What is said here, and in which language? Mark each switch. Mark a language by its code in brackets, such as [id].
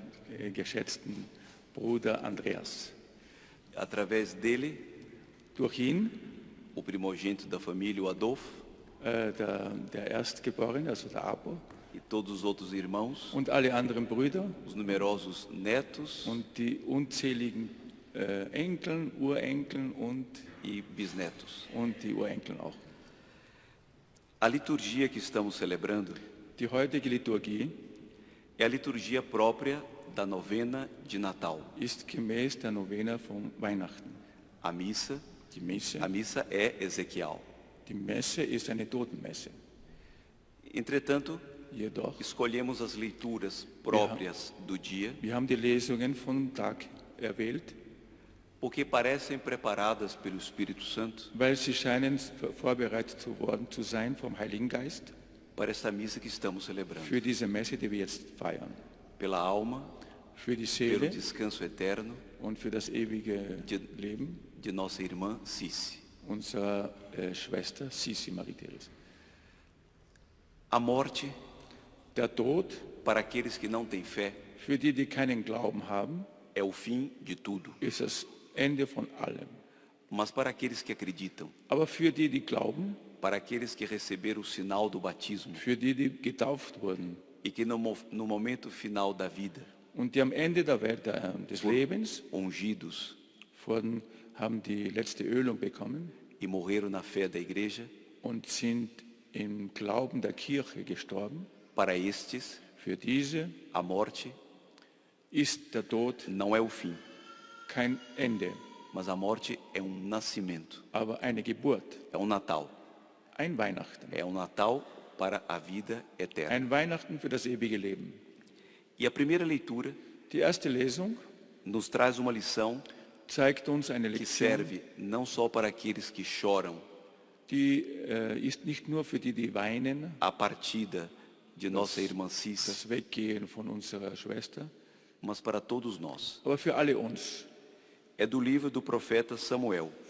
[de] sehr geschätzten Bruder Andreas. [pt] Através dele, [de] Durch ihn, [pt] o primogênito da família, o Adolfo, [de] der Erstgeborene, also der Abo, [pt] e todos os outros irmãos, [de] und alle anderen Brüder [pt] os numerosos netos [de] und die unzähligen Enkeln, Urenkeln [pt] e bisnetos. [de] und die Urenkeln auch. [pt] A liturgia que estamos celebrando [de] Die heutige Liturgie [pt] é a liturgia própria da novena de Natal. [de] ist gemäß der Novena von Weihnachten. [pt] A missa [de] Die Messe [pt] é Ezequiel. [de] Die Messe ist eine Totenmesse. [pt] Entretanto, [de] Jedoch, [pt] escolhemos as leituras próprias do dia [de] wir haben die Lesungen vom Tag erwählt, [pt] porque parecem preparadas pelo Espírito Santo [de] weil sie scheinen vorbereitet worden zu sein vom Heiligen Geist [pt] para esta missa que estamos celebrando. [de] für diese Messe, die wir jetzt feiern. [pt] Pela alma, [de] Für die [pt] pelo [de] Seele [pt] descanso eterno [de] und für das ewige Leben [pt] de nossa irmã Cici. [de] unserer Schwester Sisi Marie Therese. [pt] A morte, [de] Der Tod, [pt] para aqueles que não têm fé, [de] für die, die keinen Glauben haben, [pt] é o fim de tudo. [de] ist das Ende von allem. [pt] Mas para aqueles que acreditam, [de] Aber für die, die glauben, [pt] para aqueles que receberam o sinal do batismo [de] für die, die getauft wurden [pt] e que no momento final da vida, [de] und die am Ende des Lebens [pt] ungidos [de] haben die letzte Ölung bekommen [pt] e morreram na fé da igreja, [de] und sind im Glauben der Kirche gestorben, [pt] para estes, [de] für diese [pt] a morte [de] ist der Tod [pt] não é o fim, [de] kein Ende, [pt] mas a morte é nascimento, [de] aber eine Geburt, [pt] é Natal. [de] ein Weihnachten. [pt] É Natal para a vida eterna. [de] Ein Weihnachten für das ewige Leben. [pt] E a primeira leitura [de] Die erste Lesung [pt] nos traz uma lição [de] zeigt uns eine [pt] que [de] Lektion, [pt] serve não só para aqueles que choram [de] die ist nicht nur für die, die weinen, [pt] a partida de nossa irmã Cis, [de] das Weggehen von unserer Schwester, [pt] mas para todos nós. [de] aber für alle uns. [pt] É do livro do profeta Samuel.